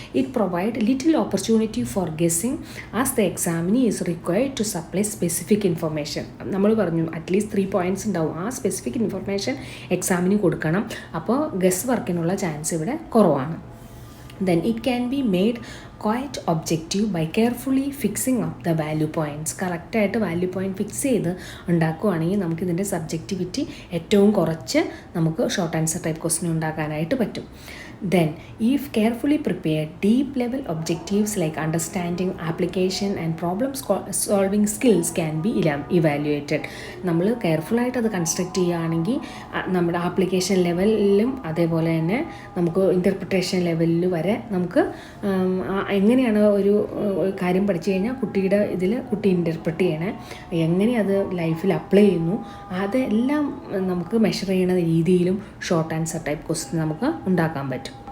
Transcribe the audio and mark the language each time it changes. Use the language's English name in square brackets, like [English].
[English] It provide little opportunity for guessing as the examinee is required to supply specific information. [Malayalam] നമ്മൾ പറഞ്ഞു at least 3 points ഉണ്ടാവും. ആ specific information എക്സാമിന് കൊടുക്കണം. അപ്പോൾ ഗസ് വർക്കിനുള്ള ചാൻസ് ഇവിടെ കുറവാണ്. [English] Then it can be made quite objective by carefully fixing up the value points. [Malayalam] കറക്റ്റായിട്ട് വാല്യൂ പോയിൻറ്റ് ഫിക്സ് ചെയ്ത് ഉണ്ടാക്കുകയാണെങ്കിൽ നമുക്കിതിൻ്റെ സബ്ജക്റ്റിവിറ്റി ഏറ്റവും കുറച്ച് നമുക്ക് ഷോർട്ട് ആൻസർ ടൈപ്പ് ക്വസ്റ്റ്യൻ ഉണ്ടാക്കാനായിട്ട് പറ്റും. [English] Then, if carefully prepared, deep level objectives like understanding, application and problem solving skills can be evaluated. [Malayalam] നമ്മൾ കെയർഫുള്ളായിട്ട് അത് കൺസ്ട്രക്റ്റ് ചെയ്യുകയാണെങ്കിൽ നമ്മുടെ ആപ്ലിക്കേഷൻ ലെവലിലും അതേപോലെ തന്നെ നമുക്ക് ഇൻ്റർപ്രിട്ടേഷൻ ലെവലിൽ വരെ നമുക്ക് എങ്ങനെയാണ് ഒരു കാര്യം പഠിച്ചു കഴിഞ്ഞാൽ കുട്ടിയുടെ ഇതിൽ കുട്ടി ഇൻ്റർപ്രിറ്റ് ചെയ്യണേ, എങ്ങനെ അത് ലൈഫിൽ അപ്ലൈ ചെയ്യുന്നു, അതെല്ലാം നമുക്ക് മെഷർ ചെയ്യുന്ന രീതിയിലും ഷോർട്ട് ആൻസർ ടൈപ്പ് ക്വസ്റ്റ്യൻ നമുക്ക് ഉണ്ടാക്കാൻ പറ്റും.